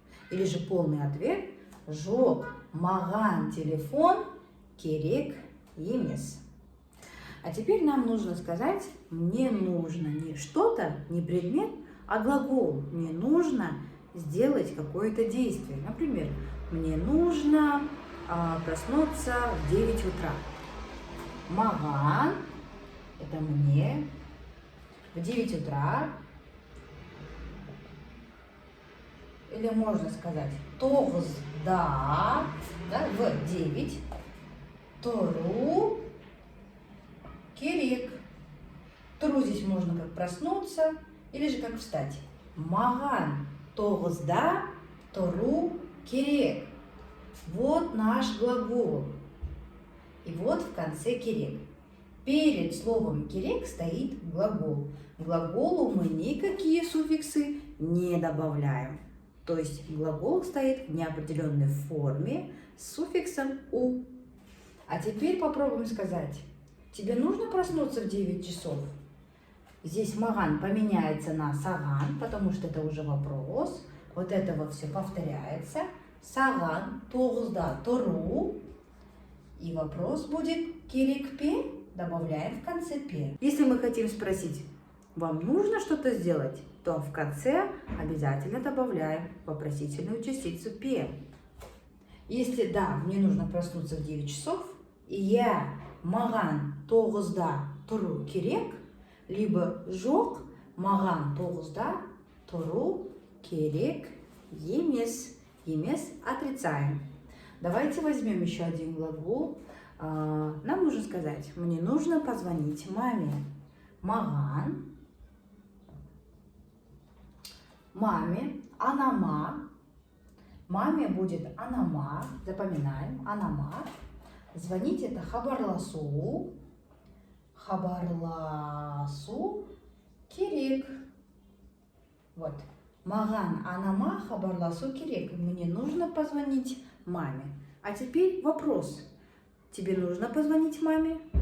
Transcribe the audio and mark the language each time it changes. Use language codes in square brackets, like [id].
[ru] Или же полный ответ [kk] жоқ маған телефон керек емес. [ru] А теперь нам нужно сказать мне нужно не что-то, не предмет, а глагол. Мне нужно сделать какое-то действие. Например, мне нужно проснуться в 9 утра. Маған – это мне в 9 утра. Или можно сказать тоғызда, да, в 9. [kk] Тұру керек. [ru] Тұру здесь можно как проснуться или же как встать. [kk] Маған тоғызда тұру керек. [ru] Вот наш глагол. И вот в конце керек. Перед словом керек стоит глагол. К глаголу мы никакие суффиксы не добавляем. То есть глагол стоит в неопределенной форме с суффиксом «у». А теперь попробуем сказать. Тебе нужно проснуться в 9 часов? Здесь маған поменяется на саған, потому что это уже вопрос. Вот этого все повторяется. [kk] Саған тоғызда тұру. [ru] И вопрос будет [kk] керек пе? [ru] Добавляем в конце пе. Если мы хотим спросить, вам нужно что-то сделать, то в конце обязательно добавляем вопросительную частицу пе. Если да, мне нужно проснуться в 9 часов, и я маған тоғызда тұру керек, либо жоқ маған тоғызда тұру керек емес. Емес отрицаем. Давайте возьмем еще один глагол. Нам нужно сказать, мне нужно позвонить маме. [kk] Маған. [ru] Маме, анама. Маме будет анама. Запоминаем, анама. Звонить это хабарласу. [kk] Хабарласу керек. Вот. Маған анама хабарласу керек. [ru] Мне нужно позвонить маме. А теперь вопрос. Тебе нужно позвонить маме?